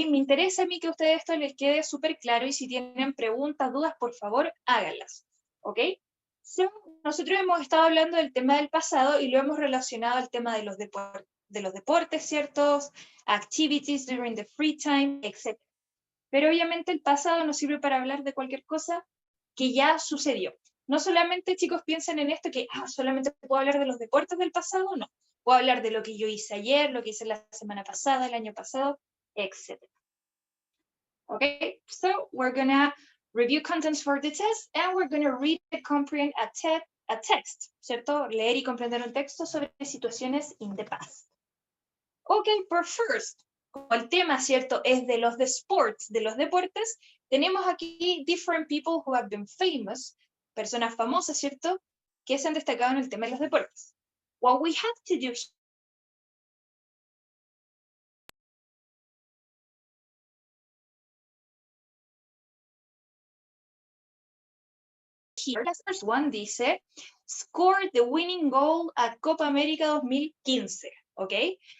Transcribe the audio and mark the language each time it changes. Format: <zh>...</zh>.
<es>Me interesa a mí que a ustedes esto les quede súper claro y si tienen preguntas, dudas, por favor, háganlas. ¿Ok? So, nosotros hemos estado hablando del tema del pasado y lo hemos relacionado al tema de los deportes, ¿ciertos?</es> <en>Activities during the free time, etc.</en> <es>Pero obviamente el pasado nos sirve para hablar de cualquier cosa que ya sucedió. No solamente, chicos, piensen en esto que solamente puedo hablar de los deportes del pasado, no. Puedo hablar de lo que yo hice ayer, lo que hice la semana pasada, el año pasado, etc.</es> <en>Okay, so we're gonna review contents for the test and we're gonna read and comprehend a text, ¿cierto?</en> <es>Leer y comprender un texto sobre situaciones</es> <en>in the past. Okay, but first,</en> <es>como el tema, ¿cierto? Es de los sports, de los deportes, tenemos aquí</es> <en>different people who have been famous,</en> <es>personas famosas, ¿cierto? Que se han destacado en el tema de los deportes.</es> <en>What we have to do here, the first one dice, scored the winning goal at Copa América 2015, okay?</en>